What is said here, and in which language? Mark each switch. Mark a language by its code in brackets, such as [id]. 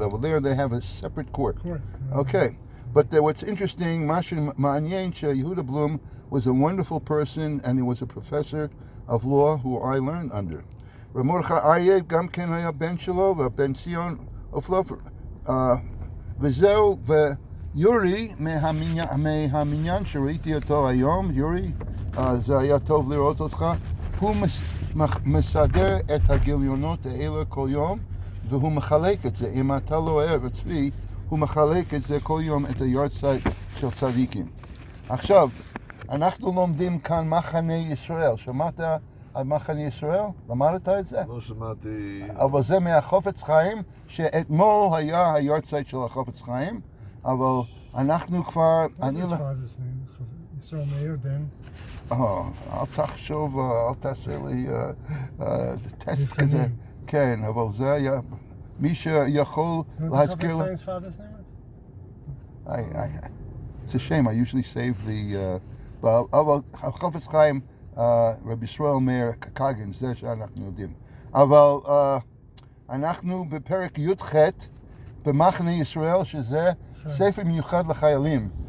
[en] Over there they have a separate court. Okay. But what's interesting, [he] Mashin Ma'anyen [en] Yehuda Blum was a wonderful person and he was a professor of law who I learned under. [he] Ramorcha Aryeh Gam Ken Haya Ben Shelo Ben Sion Oflov V'zeu Yuri מהמניין שראיתי אותו היום, יורי, זה היה טוב לראות אותך, הוא מסדר את הגיליונות האלה כל יום והוא מחלק את זה. אם אתה לא אוהב את צבי, הוא מחלק את זה כל יום את היורצייט של צדיקים. עכשיו, אנחנו לומדים כאן מחנה ישראל. שמעת על מחנה ישראל? למדת את זה? לא שמעתי... אבל זה מהחופץ חיים, שאתמול היה היורצייט של החופץ חיים, אבל אנחנו כבר... [en] What's his father's name? ישראל מאיר בן. [he] אל תחשוב, אל תעשה לי טסט כזה. כן, אבל זה היה... מי שיכול להזכיר... [en] What's his father's name? It's a shame, I usually save the... [he] אבל החופץ חיים, רבי ישראל מאיר קגן, זה שאנחנו יודעים. אבל אנחנו בפרק י"ח במחנה ישראל, שזה ספר מיוחד לחיילים.